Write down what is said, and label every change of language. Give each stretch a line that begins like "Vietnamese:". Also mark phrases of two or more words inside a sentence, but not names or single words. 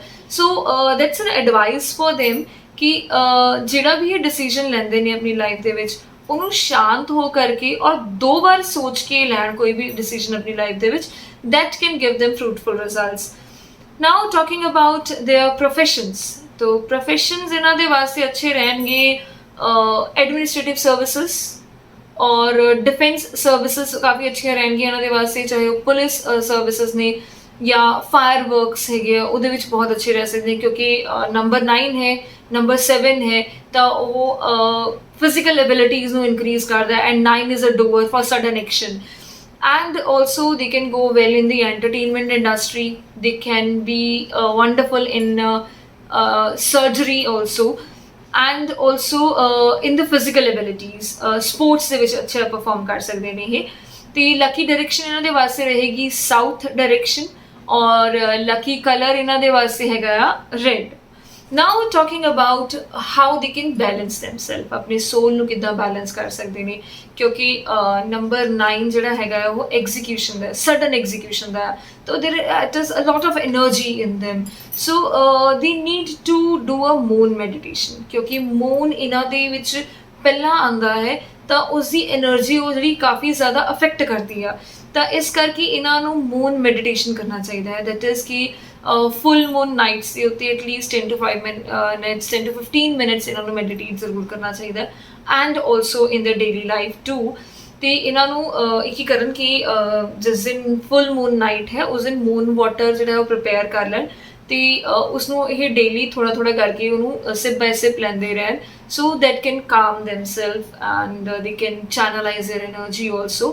English: so that's an advice for them
Punjabi: ਕਿ ਜਿਹੜਾ ਵੀ ਇਹ ਡਿਸੀਜਨ ਲੈਂਦੇ ਨੇ ਆਪਣੀ ਲਾਈਫ ਦੇ ਵਿੱਚ ਉਹਨੂੰ ਸ਼ਾਂਤ ਹੋ ਕਰਕੇ ਔਰ 2 ਵਾਰ ਸੋਚ ਕੇ ਲੈਣ ਕੋਈ ਵੀ ਡਿਸੀਜਨ ਆਪਣੀ ਲਾਈਫ ਦੇ ਵਿੱਚ,
English: that can give them fruitful results। Now talking about their professions,
Punjabi: तो professions ਇਹਨਾਂ ਦੇ ਵਾਸਤੇ ਅੱਛੇ ਰਹਿਣਗੇ
English: administrative services
Hindi: और डिफेंस सर्विसेज काफ़ी अच्छी रहेंगी
Punjabi: ਇਹਨਾਂ ਦੇ ਵਾਸਤੇ, ਚਾਹੇ ਉਹ
English: police services
Punjabi: ਨੇ ਜਾਂ
English: fire works
Punjabi: ਹੈਗੇ ਉਹਦੇ ਵਿੱਚ ਬਹੁਤ ਅੱਛੇ ਰਹਿ ਸਕਦੇ ਨੇ ਕਿਉਂਕਿ ਨੰਬਰ 9 ਹੈ, ਨੰਬਰ 7 ਹੈ ਤਾਂ ਉਹ
English: physical abilities
Punjabi: ਨੂੰ ਇਨਕਰੀਜ਼ ਕਰਦਾ
English: and 9 is a doer for sudden action. And also they can go well in the entertainment industry, they can be wonderful in surgery also, and also in the physical abilities, sports
Punjabi: ਦੇ ਵਿੱਚ ਅੱਛਾ ਪਰਫਾਰਮ ਕਰ ਸਕਦੇ ਨੇ ਇਹ। ਤੇ
English: lucky direction
Punjabi: ਇਹਨਾਂ ਦੇ ਵਾਸਤੇ ਰਹੇਗੀ
English: south direction
Punjabi: ਔਰ
English: lucky colour
Punjabi: ਇਹਨਾਂ ਦੇ ਵਾਸਤੇ ਹੈਗਾ ਆ ਰੈਡ।
English: now talking about how they can balance themselves,
Punjabi: ਆਪਣੇ ਸੋਲ ਨੂੰ ਕਿੱਦਾਂ ਬੈਲੈਂਸ ਕਰ ਸਕਦੇ ਨੇ ਕਿਉਂਕਿ ਨੰਬਰ 9 ਜਿਹੜਾ ਹੈਗਾ ਉਹ ਐਗਜ਼ੀਕਿਊਸ਼ਨ ਦਾ,
English: sudden execution
Punjabi: ਦਾ, ਤਾਂ
English: there it is a lot of energy in them. so they need to do a moon meditation
Punjabi: ਕਿਉਂਕਿ ਮੂਨ ਇਹਨਾਂ ਦੇ ਵਿੱਚ ਪਹਿਲਾਂ ਆਉਂਦਾ ਹੈ ਤਾਂ ਉਸਦੀ ਐਨਰਜੀ ਉਹ ਜਿਹੜੀ ਕਾਫੀ ਜ਼ਿਆਦਾ ਅਫੈਕਟ ਕਰਦੀ ਆ, ਤਾਂ ਇਸ ਕਰਕੇ ਇਹਨਾਂ ਨੂੰ
English: moon meditation
Punjabi: ਕਰਨਾ ਚਾਹੀਦਾ ਹੈ।
English: that is
Punjabi: ਕਿ
English: full moon nights
Punjabi: ਦੇ ਉੱਤੇ
English: atleast 10 to 5 minutes 10 to 15 minutes
Punjabi: ਇਹਨਾਂ ਨੂੰ ਮੈਡੀਟੇਟ ਜ਼ਰੂਰ ਕਰਨਾ ਚਾਹੀਦਾ
English: and also in the daily life too.
Punjabi: ਤੇ ਇਹਨਾਂ ਨੂੰ ਇੱਕ ਹੀ ਕਰਨ ਕਿ ਜਿਸ ਦਿਨ
English: full moon night
Punjabi: ਹੈ ਉਸ ਦਿਨ
English: moon water
Punjabi: ਜਿਹੜਾ ਉਹ ਪ੍ਰਿਪੇਅਰ ਕਰ ਲੈਣ ਤੇ ਉਸਨੂੰ ਇਹ ਡੇਲੀ ਥੋੜ੍ਹਾ ਥੋੜ੍ਹਾ ਕਰਕੇ ਉਹਨੂੰ
English: sip by sip
Punjabi: ਲੈਂਦੇ ਰਹਿਣ
English: so that can calm themselves and they can channelize their energy also.